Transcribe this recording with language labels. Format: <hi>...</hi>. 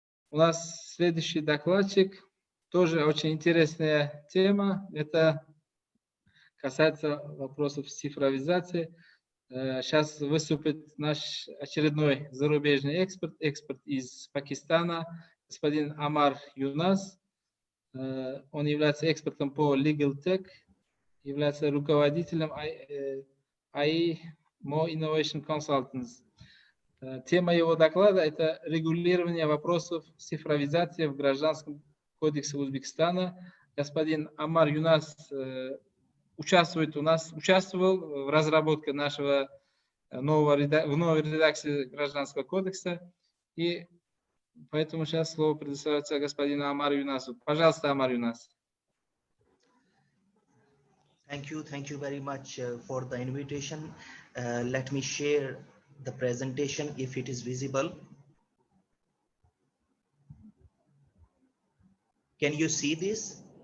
<ru>У нас следующий докладчик, тоже очень интересная тема, это касается вопросов цифровизации. Сейчас выступит наш очередной зарубежный эксперт из Пакистана, господин Ammar Younas. Он является экспертом по Legal Tech, является руководителем AI More Innovation Consultants. Тема его доклада – это регулирование вопросов цифровизации в Гражданском кодексе Узбекистана. Господин Ammar Younas участвовал в разработке нашего новой редакции Гражданского кодекса. И поэтому сейчас слово предоставляется господину Ammar Younasу. Пожалуйста, Ammar Younas.</ru> <en>Thank you very much for the invitation. Let me share the presentation if it is visible. Can you see this?</en>